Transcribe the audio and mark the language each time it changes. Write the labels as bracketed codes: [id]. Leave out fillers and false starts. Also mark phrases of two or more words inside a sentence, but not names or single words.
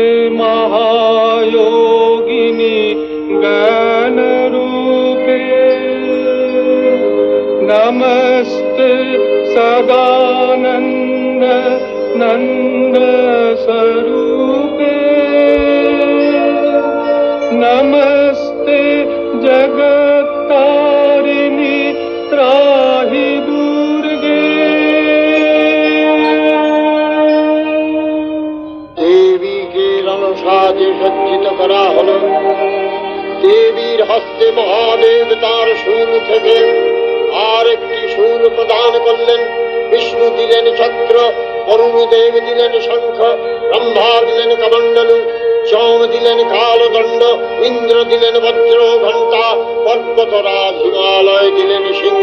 [sa] महायोगिनी ज्ञानरूपे नमस्ते सदानंद नंद स्वरूपे नमस्ते जगत्तारिणि त्राहि दुर्गे [bn] দেবীকে রণসাজে সজ্জিত করা হলো। দেবীর হস্তে মহাদেব তার শূল থেকে আর একটি শূল প্রদান করলেন। বিষ্ণু দিলেন চক্র, বরুণদেব দিলেন শঙ্খ, ব্রহ্মা দিলেন কমণ্ডলু, সোম দিলেন কালদণ্ড, ইন্দ্র দিলেন বজ্র ঘণ্টা, পর্বতরাজ হিমালয় দিলেন সিংহ।